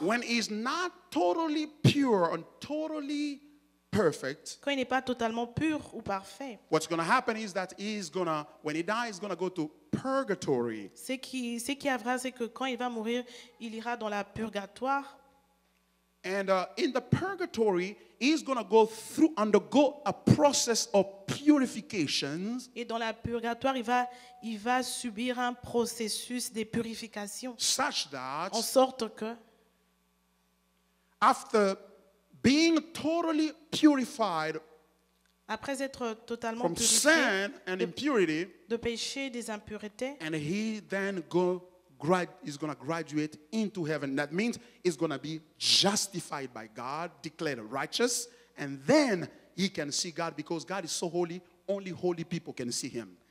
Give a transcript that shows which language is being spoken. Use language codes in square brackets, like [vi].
[en] when he's not totally pure and totally perfect, [fr] quand il n'est pas totalement pur ou parfait. [en] what's going to happen is that when he dies, he's going to go to purgatory. [fr] Ce qui arrivera, c'est que quand il va mourir, il ira dans la purgatoire. [en] And in the purgatory, he's going to undergo a process of purification, [fr] Et dans la purgatoire, il va subir un processus de purification, [en] such that [fr] en sorte que, [en] after being totally purified [fr] après être totalement [en] from [fr] purifié [en] sin and impurity, [fr] de péché, des impuretés, [en] and he then is going to graduate into heaven. That means he's going to be justified by God, declared righteous, and then he can see God because God is so holy, only holy people can see him.